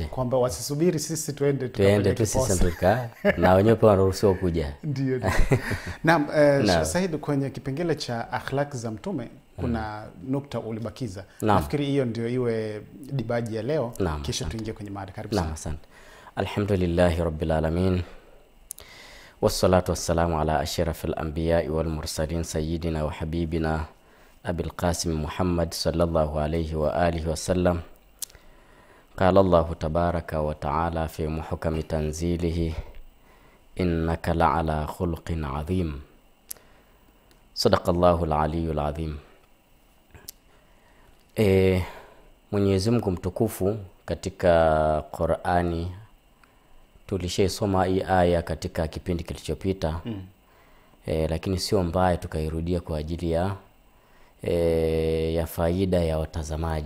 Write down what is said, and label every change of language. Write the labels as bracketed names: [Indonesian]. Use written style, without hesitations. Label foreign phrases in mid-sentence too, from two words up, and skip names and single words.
[Swahili] Kwamba wasisubiri sisi tuende tu sisi tuka na wenyewe pia wanaruhusiwa kuja. Ndio. Naam, Said, kwenye kipengele cha akhlaq za Mtume kuna nukta ulibakiza. Nafikiri hiyo ndio iwe dibaji ya leo, kisha tuingie kwenye mada. Karibu sana. Asante. [Arabic] الحمد لله رب العالمين. والصلاة والسلام على أشرف الأنبياء والمرسلين سيدنا وحبيبنا أبي القاسم محمد صلى الله عليه وآله وسلم. قال الله تبارك وتعالى في محكم تنزيله إنك لعلى خلق عظيم. صدق الله العلي العظيم. [Swahili] Mwenyezi Mungu mtukufu katika Qur'ani tulishaisoma hii aya katika kipindi kilichopita, lakini sio mbaya tukairudia kwa ajili ya faida ya watazamaji.